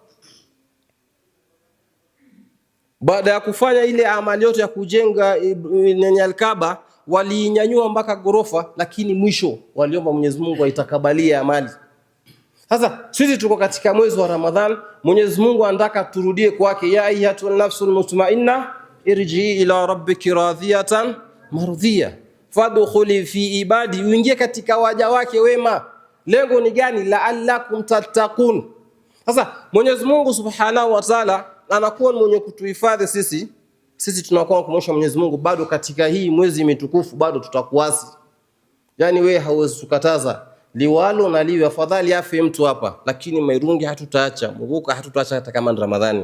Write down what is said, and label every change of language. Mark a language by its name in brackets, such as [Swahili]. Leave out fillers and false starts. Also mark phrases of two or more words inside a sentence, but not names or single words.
[Swahili] Baada ya kufanya ile amali yote ya kujenga al-Kaaba, walinyanyua mpaka gorofa, lakini mwisho waliomba Mwenyezi Mungu aitakabalie amali. Sasa sisi tuko katika mwezi wa Ramadhan, Mwenyezi Mungu anataka turudie kwake, [Arabic] يا أيتها النفس المطمئنة ارجعي إلى ربك راضية مرضية فادخلي في عبادي, [Swahili] uingie katika waja wake wema. Lengo ni gani? [Arabic] لعلكم تتقون. [Swahili] Sasa Mwenyezi Mungu [Arabic] سبحانه وتعالى [Swahili] anakuwa mwenye kutuhifadhi sisi tunakuwa kumwomba Mwenyezi Mungu bado katika hii mwezi mitukufu bado tutakuasi. Yani wewe hauwezi kukataza liwalo na liwe, afadhali afe mtu hapa, lakini mairungi hatutaacha, muguka hatutaacha hata kama ni Ramadhani.